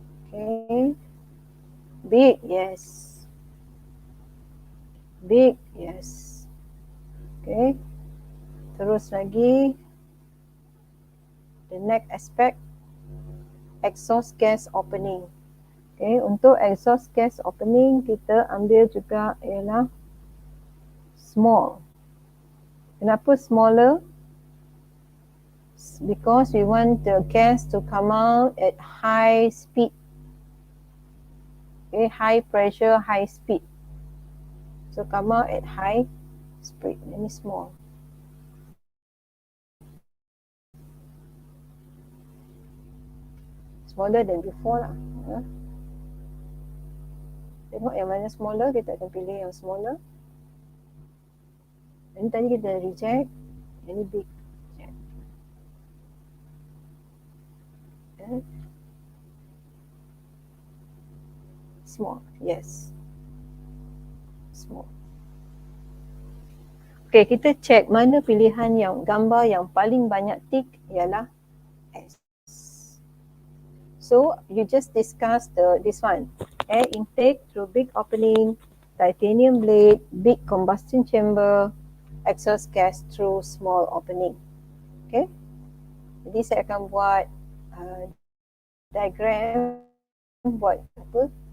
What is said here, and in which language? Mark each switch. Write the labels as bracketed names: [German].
[English] Okay. Big, yes. Big, yes. Okay. [Malay] Terus lagi. [English] The next aspect, exhaust gas opening. [Malay] Okay, untuk [English] exhaust gas opening [Malay] kita ambil juga ialah [English] small. [Malay] Kenapa [English] smaller? Because we want the gas to come out at high speed. Okay, high pressure, high speed. So come out at high speed. [Malay] Ini small. [English] Smaller than before lah. [Malay] Tengok yang mana [English] smaller, [Malay] kita akan pilih yang smaller. Ini tadi kita reject. Ini [English] big. Small, yes. Small. [Malay] Okay, kita check mana pilihan yang gambar yang paling banyak [English] tick [Malay] ialah S. [English] So you just discuss this one. Air intake through big opening, titanium blade, big combustion chamber, exhaust gas through small opening. [Malay] Okay. Jadi saya akan buat diagram, buat apa?